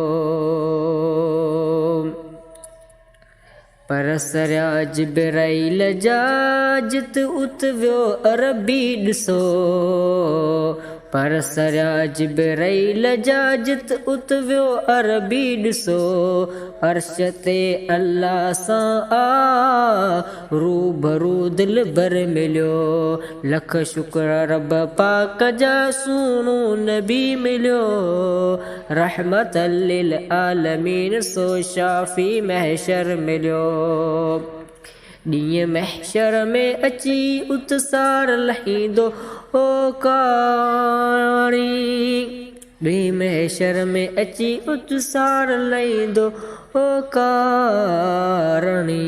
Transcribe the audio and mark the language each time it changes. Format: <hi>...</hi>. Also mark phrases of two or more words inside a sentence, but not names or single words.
<sd>पर सरया जिब्राइल जा जित उत वियो अरबी ॾिसो, पर सरया जिब्राइल जा जित उत वियो अरबी ॾिसो। अर्श ते अल्लाह सां रूबरू दिलबर मिलियो। लख शुक्र रब पाक जा सुणो नबी मिलियो,</sd> <ar>رحمة للعالمين</ar> <sd>सो शाफी महशर मिलियो। ॾींहुं महशर में अची उतसार लहींदो ओ काणी, ॾींहुं महशर में अची उतसार लहींदो ओ कारणी।</sd>